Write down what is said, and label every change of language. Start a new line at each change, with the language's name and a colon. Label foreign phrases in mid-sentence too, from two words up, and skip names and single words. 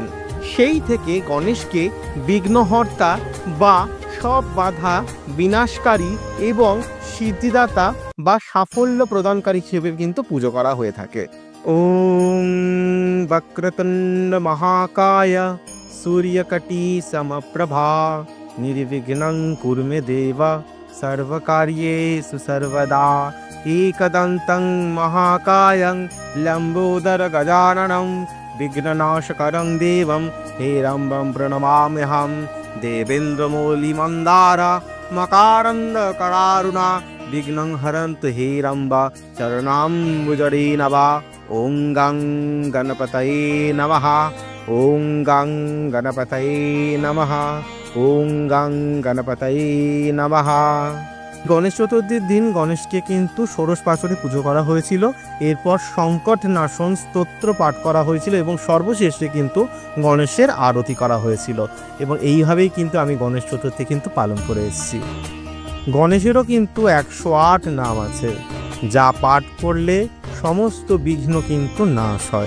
Bangla: সেই থেকে গণেশকে বিঘ্নহর্তা বা সব বাধা বিনাশকারী এবং সিদ্ধিদাতা বা সাফল্য প্রদানকারী হিসেবে কিন্তু পুজো করা হয়ে থাকে।
Sanskrit: ওম বক্রতুণ্ড মহাকায় সূর্যকটি সমপ্রভা নির্বিঘ্নং কুরু মে দেব সর্বকার্যেষু সর্বদা एकदन्तं महाकायं लम्बोदर गजाननं विघ्ननाशकरं देवं हेरम्बं प्रणमाम्यहं देवेन्द्रमौलिमन्दार मकारन्दकरारुणा विघ्नं हरन्तु हेरम्ब चरणाम्बुजरे नमः। ॐ गं गणपतये नमः। ॐ गं गणपतये नमः। ॐ गं गणपतये नमः।
Bangla: গণেশ চতুর্থীর দিন গণেশকে কিন্তু ষোড়শ পাশরে পুজো করা হয়েছিল। এরপর সংকট নাশন স্তোত্র পাঠ করা হয়েছিল এবং সর্বশেষে কিন্তু গণেশের আরতি করা হয়েছিল। এবং এইভাবেই কিন্তু আমি গণেশ চতুর্থী কিন্তু পালন করে এসেছি। গণেশেরও কিন্তু 108 নাম আছে, যা পাঠ করলে সমস্ত বিঘ্ন কিন্তু নাশ হয়।